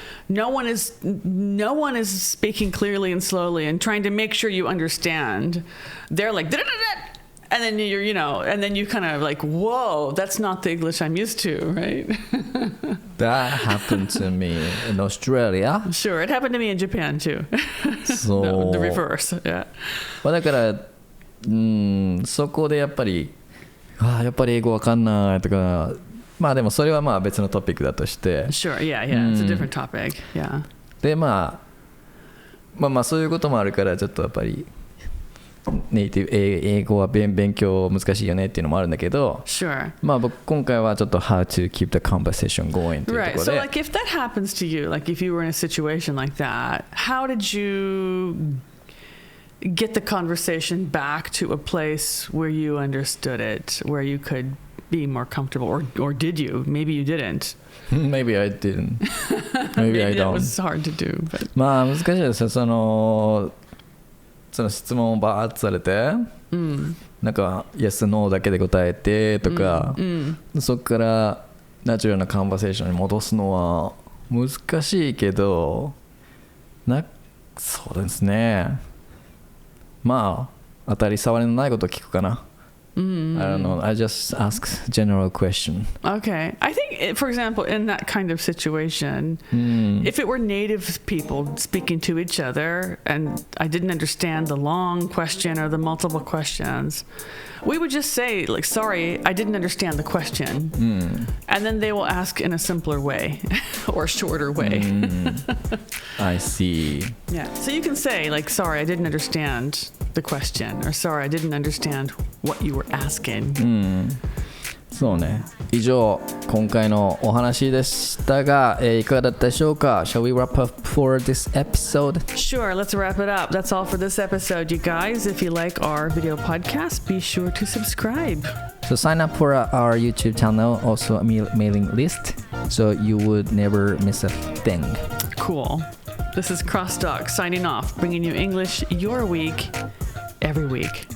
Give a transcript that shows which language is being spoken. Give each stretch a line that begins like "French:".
English: No one is speaking clearly and slowly and trying to make sure you understand. They're like and then and then you kind of like, whoa, that's not the English I'm used to, right? That happened to me in Australia. Sure, it happened to me in Japan too. So no, the reverse. Yeah.
Japanese: だからそこでやっぱり英語わかんないとか。でもそれは別のトピックだとして。
English: Sure, yeah, it's a different topic. Yeah.
Japanese: でそういうこともあるからちょっとやっぱりネイティブ英語は勉強難しいよねっていうのもあるんだけど。
English: Sure.
Japanese: 僕今回はちょっと
English: How to keep the conversation going
Japanese: というところで。
English: Right. So like if that happens to you, like if you were in a situation like that, how did you get the conversation back to a place where you understood it, where you could be more comfortable, or did you? Maybe you didn't. Maybe I didn't. Maybe I don't. It was hard to do. But.
Japanese: 難しいですよ。その質問をバーッとされて、なんか Yes, No だけで答えてとか、そこからナチュラルなカンバセーションに戻すのは難しいけど、そうですね。当たり障りのないことを聞くかな。
English: I don't know. I just ask general question. Okay. I think, for example, in that kind of situation, if it were native people speaking to each other and I didn't understand the long question or the multiple questions, we would just say, like, sorry, I didn't understand the question. And then they will ask in a simpler way or shorter way. I see. Yeah. So you can say, like, sorry, I didn't understand the question, or sorry, I didn't understand what you were asking.
Japanese: そうね。以上、今回のお話でしたが、いかがだったでしょうか?
English: Shall we wrap up for this episode? Sure, let's wrap it up. That's all for this episode, you guys. If you like our video podcast, be sure to subscribe. So sign up for our YouTube channel, also a mailing list, so you would never miss a thing. Cool. This is CrossTalk signing off, bringing you English your week, every week.